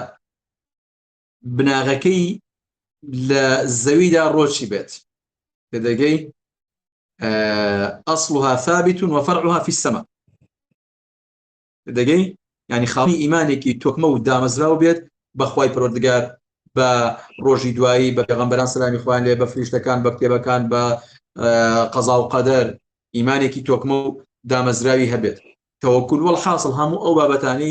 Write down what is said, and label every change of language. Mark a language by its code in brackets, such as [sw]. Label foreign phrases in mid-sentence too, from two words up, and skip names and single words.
[ckb] بناغەکەی لە زەویدا ڕۆچی بێت تێدەگەی [ar] ئەسڵها ثابت وفرعها في السماء [ckb] تێدەگەی ینی خاوەنی ئیمانێکی تۆکمە و دامەزراو بێت بەخوای پەروەردگار بە ڕۆژی دوایی بە پێغەمبەران سەلامی خوایان لێ بە فریشتەکان بە کتێبەکان بە قەزا و قەدەر ئیمانێکی تۆکمە و دامەزراوی هەبێت تەوەکل وەڵحاصڵ هەموو ئەو بابەتانی